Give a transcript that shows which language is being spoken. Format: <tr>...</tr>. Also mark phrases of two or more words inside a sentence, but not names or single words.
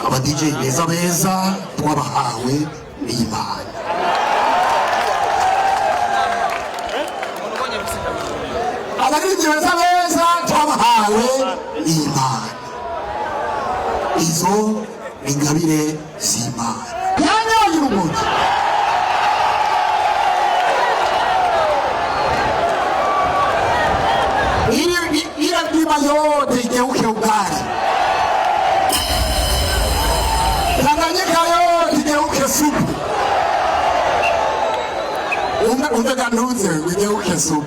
<rw>aba DJ beza twabahawe n'Imana. Aba DJ beza twabahawe n'Imana. Izo ingabire z'Imana. Yanyoye urumogi.</rw> <sw>Ila yote igeuke ugali. Tanganyika yote igeuke supu. Unataka nduze igeuke supu.</sw>